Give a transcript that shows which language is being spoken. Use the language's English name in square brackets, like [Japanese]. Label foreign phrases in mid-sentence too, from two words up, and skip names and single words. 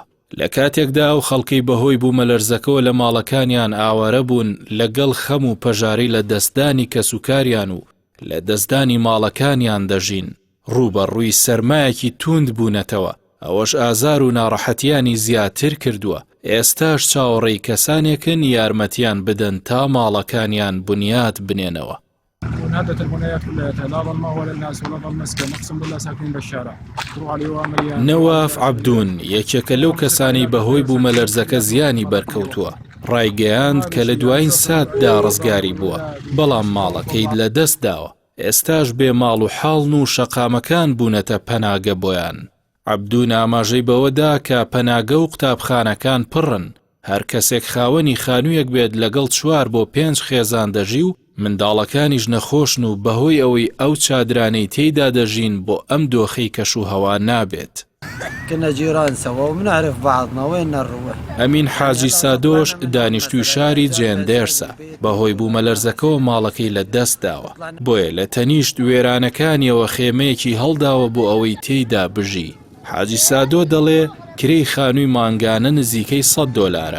[Central Kurdish] لە کاتێکدا ئەو خەڵکی بەهۆی بوومەلەرزەکەوە لە ماڵەکانیان ئاوارە بوون لەگەڵ خەم و پەژاری لە دەستدانی کەسوکاریان و لە دەستدانی ماڵەکانیان دەژین. ڕووبەڕووی سەرمایەکی توند بوونەتەوە. ئەوەش ئازار و ناڕەحەتیانی زیاتر کردووە. ئێستاش چاوەڕێی کەسانێکن یارمەتیان بدەن تا ماڵەکانیان بنیات بنێنەوە. [Arabic] نهدت البنايات كلها لا ظل ما هو للناس ولا ظل مسكن اقسم بالله ساكنين بالشارع تروح على يوم [Central Kurdish] نواف عەبدون یەکێکە لەو کەسانی بەهۆی بوومەلەرزەکە زیانی بەرکەوتووە. ڕایگەیاند کە لە دوایین ساتدا ڕزگاری بووە بەڵام ماڵەکەی لە دەست داوە. ئێستاش بێ ماڵ و حاڵن و شەقامەکان بوونەتە پەناگە بۆیان. عەبدون ئاماژەی بەوەدا کە پەناگە و قوتابخانەکان پڕن. هەر کەسێک خاوەنی خانوویەک بێت لەگەڵ 4 بۆ 5 خێزان دەژی و منداڵەکانیش نەخۆشن و بەهۆی ئەوەی ئەو چادرانەی تێیدا دەژین بۆ ئەم دۆخەی کەش و هەوا نابێت. [Arabic] كنا جيران سوا وبنعرف بعضنا وين نروح. [Central Kurdish] ئەمین حاجی سادۆش دانیشتووی شاری جێندێرسە. بەهۆی بوومەلەرزەکەەوە ماڵەکەی لە دەست داوە. بۆیە لە تەنیشت وێرانەکانیەوە خێمەیەکی هەڵداوە بۆ ئەوەی تێیدا بژی. حاجی سادۆ دەڵێ کرێی خانووی مانگانە نزیکەی $100.